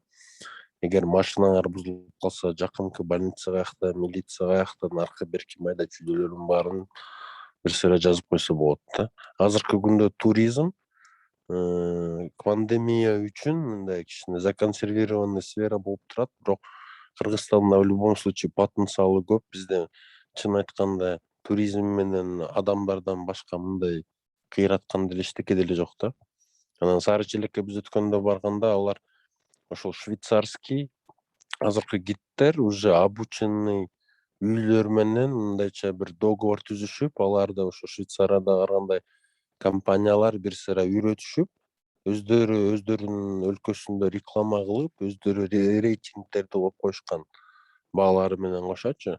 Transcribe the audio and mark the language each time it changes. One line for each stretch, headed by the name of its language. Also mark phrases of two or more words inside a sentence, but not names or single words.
Kyrgyz: Эгер машинаңар бузулуп калса, жакынкы больница каякта, милиция каякта, наркы берки майда чүйдөлөрдүн баарын бир сыйра жазып койсо болот да. Азыркы күндө туризм пандемия үчүн мындай кичине
Russian: законсервированный сфера
Kyrgyz: болуп турат, бирок Кыргызстанда
Russian: в любом случае
Kyrgyz: потенциалы көп. Бизде чын айтканда туризм менен адамдардан башка мындай кыйраткан деле эчтеке деле жок да. Анан Сары Челекке биз өткөндө барганда алар ошол швейцарский азыркы гидтер
Russian: уже обученный
Kyrgyz: үйлөр менен мындайча бир договор түзүшүп, аларды ошо Швейцарияда каргандай компаниялар бир сыйра үйрөтүшүп, өздөрүнүн өлкөсүндө реклама кылып, өздөрү рейтингдерди коюп коюшкан баалары менен кошочу.